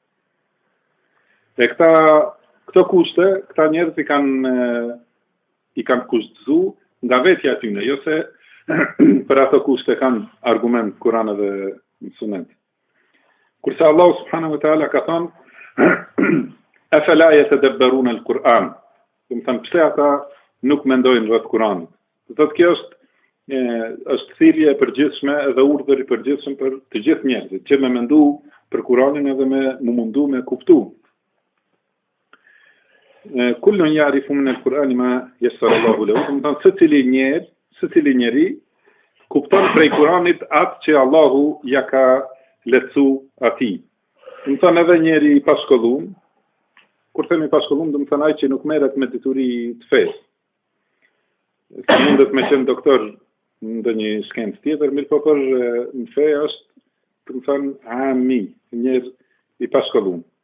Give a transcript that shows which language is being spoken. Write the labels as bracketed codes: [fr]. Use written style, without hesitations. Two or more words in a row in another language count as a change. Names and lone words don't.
[sq] E këto kushte, këta njerëz i kanë kushtzu nga vetja e tyre, jo se për ato kushte kanë argument Kur'an dhe Sunet. Kurse Allah [ar] سبحانه وتعالى [sq] ka thënë [ar] أفلا يتدبرون القرآن. [sq] Do të thënë pse ata nuk mendojnë rreth Kur'anit. Do thotë kjo është thirrje e përgjithshme dhe urdhër i përgjithshëm për të gjithë njerëzit, që me mendu për Kur'anin edhe me mundu me kuptu. [ar] كل يعرف من القرآن ما يسر الله له. [sq] Do thotë secili njeri kupton prej Kur'anit atë që Allahu ja ka lecu ati. Do thonë edhe njeri i pashkollum, kur themi pashkollum, do të thonë ai që nuk merret me dituri të fesë. Se mundet me qenë doktor në ndonjë shkencë tjetër, mirë po për në fe është, do të thonë, ami, njerëz i pashkollum.